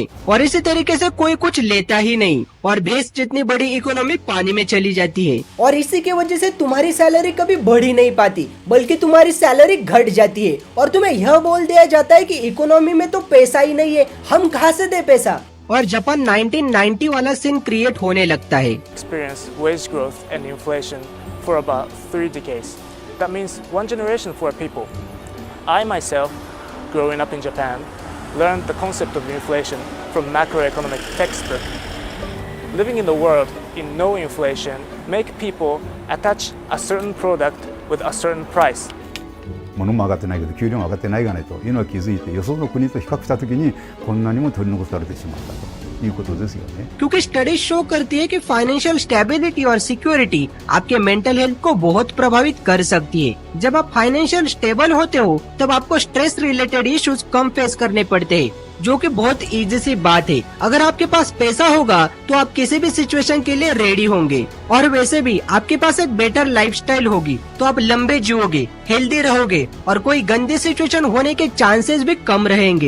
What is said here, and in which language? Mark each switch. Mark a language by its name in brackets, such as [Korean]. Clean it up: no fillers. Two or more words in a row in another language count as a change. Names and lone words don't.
[Hindi] और इसी तरीके से कोई कुछ लेता ही नहीं और भैंस जितनी बड़ी इकोनॉमी पानी में चली जाती है। और इसी की वजह से तुम्हारी सैलरी कभी बढ़ ही नहीं पाती, बल्कि तुम्हारी सैलरी घट जाती है और तुम्हें यह बोल दिया जाता है कि इकोनॉमी में तो पैसा ही नहीं है, हम कहाँ से दे पैसा। और जापान 1990 वाला [English] scene create [Hindi] होने लगता है। [English] Experience wage growth and inflation for about 3 decades. That means one generation for people. I myself, growing up in Japan, learned the concept of inflation from macroeconomic textbook. Living in the world in no inflation make people attach a certain product with a certain price. [Japanese] 物も上がってないけど給料も上がってないがねというのは気づいて、よその国と比較したときにこんなにも取り残されてしまったということですよね。 [Hindi] क्योंकि [English] studies show [Hindi] करती है कि [English] financial stability [Hindi] और सिक्योरिटी आपके [English] mental health [Hindi] को बहुत प्रभावित कर सकती है। जब आप [English] financial stable [Hindi] होते हो तब आपको [English] stress related issues [Hindi] कम फेस करने पड़ते हैं, जो कि बहुत इजी सी बात है। अगर आपके पास पैसा होगा तो आप किसी भी सिचुएशन के लिए रेडी होंगे और वैसे भी आपके पास एक [English] better lifestyle [Hindi] होगी तो आप लंबे जियोगे, हेल्दी रहोगे और कोई गंदी सिचुएशन होने के चांसेस भी कम रहेंगे।